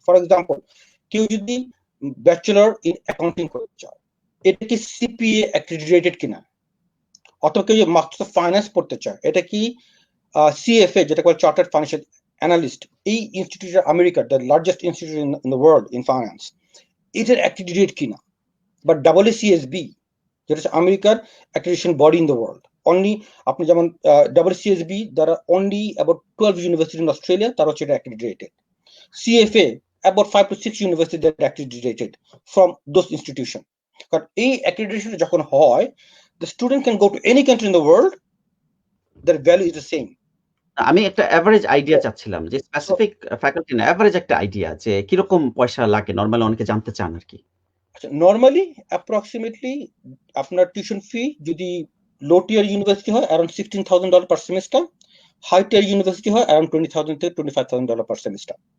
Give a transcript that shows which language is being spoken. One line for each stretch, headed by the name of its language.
Bangla: For example, কেউ যদি bachelor in accounting করতে চায়, এটা কি সিপিএ অ্যাক্রিডিটেড কিনা, অথবা কেউ মাস্টার্স অফ ফাইন্যান্স পড়তে চায়, এটা কি সিএফএ, যেটা বলে চার্টার্ড ফাইন্যান্সিয়াল অ্যানালিস্ট, এই ইনস্টিটিউট আমেরিকার
English: the largest institute in the world in finance,
Bangla: এটার অ্যাক্রিডিটেড কিনা, বা WCSB, যেটা হচ্ছে আমেরিকার
English: Accreditation body in the world.
Bangla: Only আপনি যেমন WCSB দ্বারা
English: only about 12 university in Australia
Bangla: তারা হচ্ছে এটা accredited.
English: CFA about 5 to 6 universities that are accredited from those institutions.
Bangla: কারণ এই অ্যাক্রিডিটেশন যখন হয়,
English: the student can go to any country in the world, their value is the same.
Bangla: আমি একটা average idea চাচ্ছিলাম, যে স্পেসিফিক ফ্যাকাল্টি না, average একটা আইডিয়া যে কিরকম পয়সা লাগে নরমালি, অনেকে জানতে চান আর কি। আচ্ছা, নরমালি অ্যাপ্রক্সিমেটলি আপনার টিউশন ফি যদি লো টিয়ার ইউনিভার্সিটি হয় অ্যারাউন্ড $16,000 পার সেমিস্টার, হাই টিয়ার ইউনিভার্সিটি হয় অ্যারাউন্ড $20,000 থেকে $25,000 পার সেমিস্টার।